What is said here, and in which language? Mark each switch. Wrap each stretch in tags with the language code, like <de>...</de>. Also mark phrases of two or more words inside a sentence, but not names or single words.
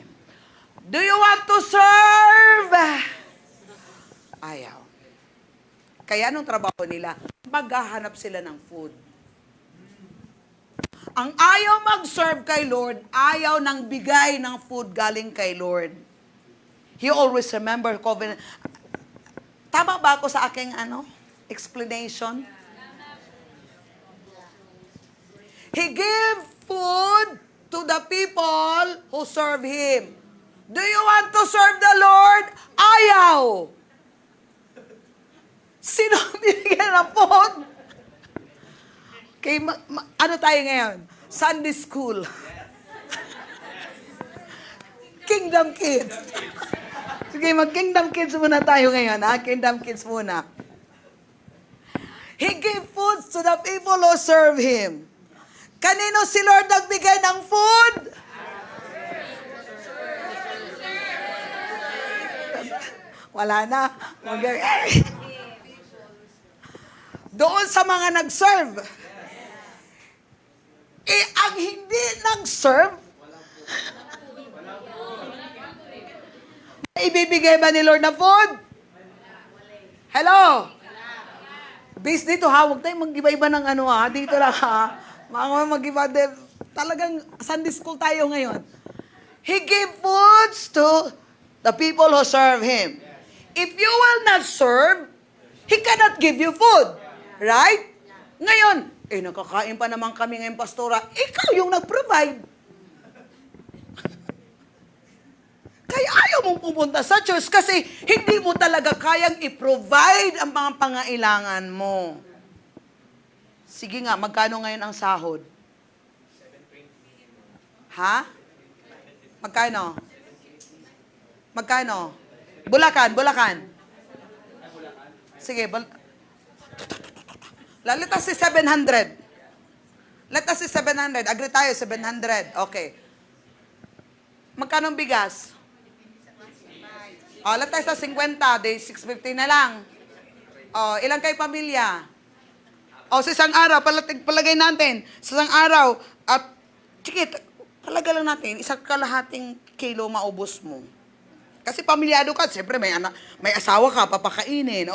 <en>Do you want to serve?</en> <tl>Ayaw. Kaya anong trabaho nila? Maghahanap sila ng food. Ang ayaw mag-serve kay Lord, ayaw nang bigay ng food galing kay Lord.</tl> <en>He always remember covenant.</en> <tl>Tama ba ako sa aking explanation?</tl> <en>He gave food to the people who serve Him. Do you want to serve the Lord?</en> <tl>Ayaw. Sino binigyan ng food? Okay, ano tayo ngayon? Sunday school. Kingdom Kids. Sige, mag-Kingdom Kids muna tayo ngayon, ha? Kingdom Kids muna.</tl> <en>He gave food to the people who serve Him.</en> <tl>Kanino si Lord nagbigay ng food? Wala na. Doon sa mga nag-serve. Ang hindi nag-serve, ibibigay ba ni Lord na food? Hello? Based dito ha, huwag tayong mag-iba-iba ng dito lang ha. Mag-iba, talagang Sunday school tayo ngayon.</tl> <en>He gave foods to the people who serve Him. If you will not serve, He cannot give you food. Right?</en> <tl>Ngayon, nakakain pa naman kami ngayon, pastora. Ikaw yung nag-provide. Kaya ayaw mong pupunta sa church kasi hindi mo talaga kayang i-provide ang mga pangailangan mo. Sige nga, magkano ngayon ang sahod? Ha? Magkano? Magkano? Bulacan. Sige,</tl> <en>let us say 700. Let us say 700.</en> <tl>Agree tayo,</tl> <en>700. Okay.</en> <tl>Magkano ang bigas?</tl> <en>Let us say 50.</en> <tl>Di 650 na lang. Ilang kayo pamilya? Sa isang araw, palagay natin, sa isang araw, at sige, talaga lang natin, isang kalahating kilo maubos mo. Kasi pamilyado ka, siyempre may asawa ka, papakainin.</tl>